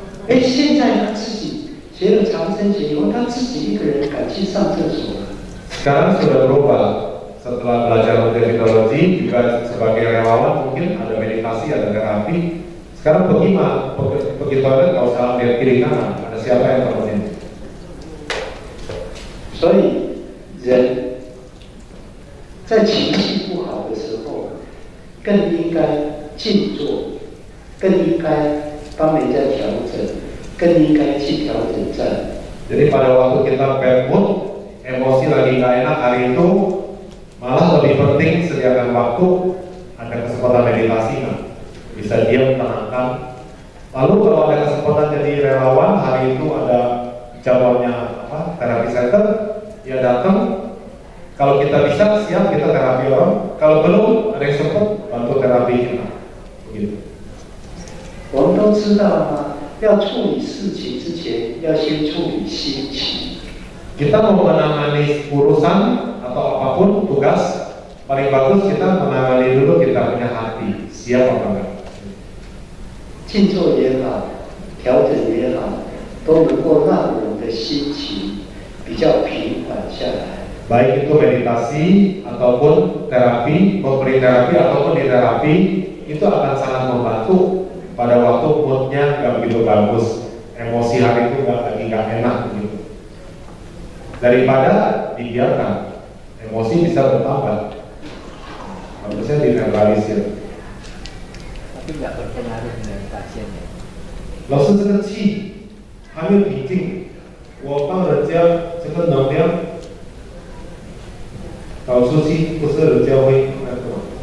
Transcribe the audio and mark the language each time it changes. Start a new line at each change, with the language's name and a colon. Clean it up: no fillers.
Chinese: 现在他自己学了长生节以后，他自己一个人敢去上厕所了。
Indonesian: Sekarang sudah berubah. Setelah belajar metodologi, juga sebagai relawan mungkin ada meditasi, ada terapi. Sekarang pergi toilet nggak usah lihat kiri kanan, ada siapa yang temenin.
Chinese: 所以人在情绪不好的时候，更应该静坐，更应该帮人家调整，更应该去调整站。
Indonesian: Jadi pada waktu kita
English: bad mood,
Indonesian: emosi lagi nggak enak hari itu, malah lebih penting sediakan waktu, ada kesempatan meditasi nggak? Bisa diam, tenangkan. Lalu kalau ada kesempatan jadi relawan, hari itu ada jadwalnya terapi center, ya datang. Kalau kita bisa, siap kita terapi orang. Kalau belum, ada yang sempat bantu terapi kita. Begitu.
Chinese: 我们都知道吗？要处理事情之前，要先处理心情。
Indonesian: Kita mau menangani urusan atau apapun tugas, paling bagus kita menangani dulu kita punya hati, siap apa enggak?
Chinese: 静坐也好，调整也好，都能够让我们的心情比较平缓下来。
Indonesian: Baik itu meditasi ataupun terapi, memberi terapi ataupun di terapi, itu akan sangat membantu pada waktu moodnya nggak begitu bagus, emosi hari itu nggak enak begitu. Daripada dibiarkan, emosi bisa bertambah, bagusnya dinetralisir. Tapi nggak berpengaruh dengan pasiennya.
Chinese: 老师，这个气还没有平静，我帮人家这个能量导出去，不是人家会那个吗？